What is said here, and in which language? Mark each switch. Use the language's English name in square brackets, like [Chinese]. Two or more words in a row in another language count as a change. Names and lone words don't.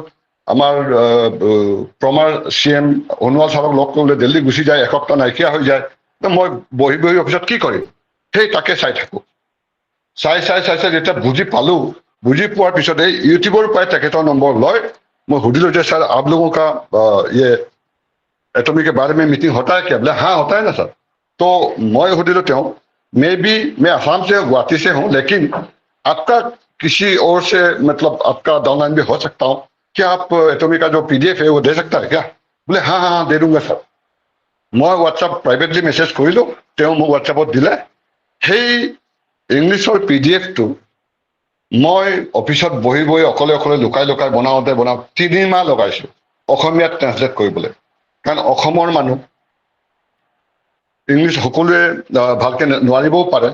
[Assamese] আমাৰ প্ৰমাৰ CM সোণোৱাল ছাৰক লগ কৰিলে দিল্লী গুচি যায়, এসপ্তাহ নাইকিয়া হৈ যায়। মই বহি বহি অফিচত কি কৰিম, সেই তাকে চাই থাকোঁ। চাই যেতিয়া বুজি পালোঁ, বুজি পোৱাৰ পিছত এই ইউটিউবৰ পৰাই তেখেতৰ নম্বৰ লয় মই সুধিলোঁ যে ছাৰ [Hindi] आप लोगों का ये एटॉमिक के बारे में मीटिंग होता है क्या? बोले हाँ होता है ना सर। तो मैं सुधिलो তেওঁ, [English] maybe [Hindi] मैं आसाम से गुवाहाटी से हूँ, लेकिन आपका किसी और से मतलब आपका डाउनलाइन भी हो सकता हूँ, क्या आप एटॉमिक का जो PDF है वो दे सकता है क्या? बोले हाँ हाँ हाँ दे दूंगा सर। मैं व्हाट्सएप [English] privately message [Hindi] करिलो, [Assamese] তেওঁ মোক व्हाट्सएपत দিলে। সেই ইংলিছৰ PDFটো মই অফিচত বহি বহি অকলে অকলে লুকাই লুকাই বনাওঁতে 3 মাহ লগাইছোঁ অসমীয়াত ট্ৰান্সলেট কৰিবলৈ। কাৰণ অসমৰ মানুহ ইংলিছ সকলোৱে ভালকে নোৱাৰিবও পাৰে।